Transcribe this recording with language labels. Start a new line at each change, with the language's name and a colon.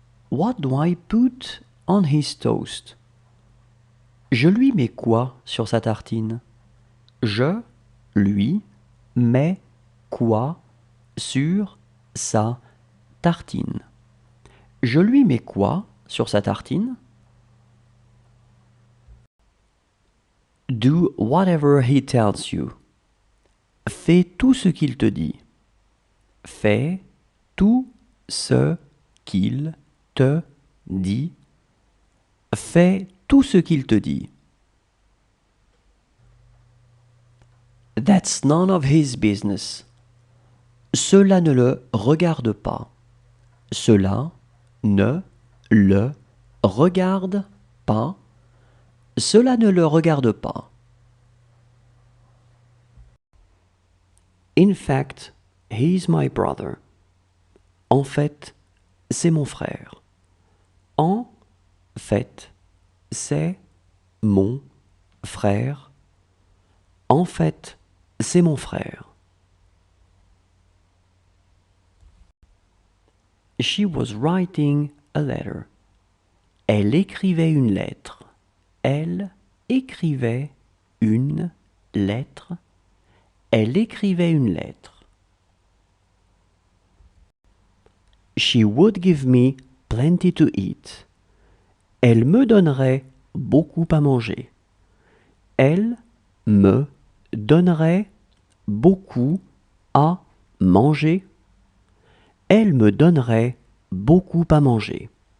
English: What do I put on his toast?
French: Je lui mets quoi sur sa tartine? Je lui mets quoi sur sa tartine? Je lui mets quoi sur sa tartine?
English: Do whatever he tells you.
French: Fais tout ce qu'il te dit. Fais tout ce qu'il te dit. Fais tout ce qu'il te dit.
English: That's none of his business.
French: Cela ne le regarde pas. Cela ne le regarde pas. Cela ne le regarde pas.
English: In fact, he's my brother.
French: En fait, c'est mon frère. En fait, c'est mon frère. En fait, c'est mon frère.
English: She was writing a letter.
French: Elle écrivait une lettre. Elle écrivait une lettre. Elle écrivait une lettre.
English: She would give me plenty to eat.
French: Elle me donnerait beaucoup à manger. Elle me donnerait beaucoup à manger. Elle me donnerait beaucoup à manger.